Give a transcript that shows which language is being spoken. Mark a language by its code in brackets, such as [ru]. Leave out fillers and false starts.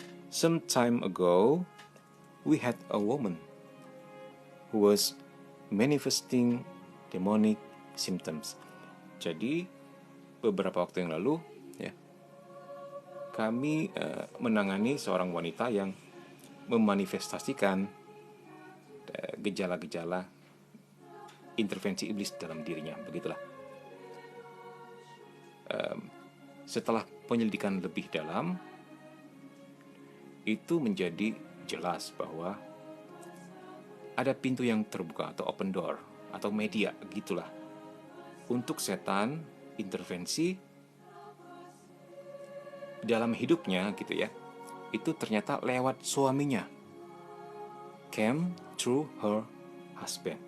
[en] Some time ago, we had a woman who was manifesting demonic symptoms. [id] Jadi beberapa waktu yang lalu ya, kami menangani seorang wanita yang memanifestasikan gejala-gejala intervensi iblis dalam dirinya, begitulah. Setelah penyelidikan lebih dalam, itu menjadi jelas bahwa ada pintu yang terbuka atau [en] open door [id] atau media gitulah untuk setan intervensi dalam hidupnya gitu ya. Itu ternyata lewat suaminya, [en] came through her husband.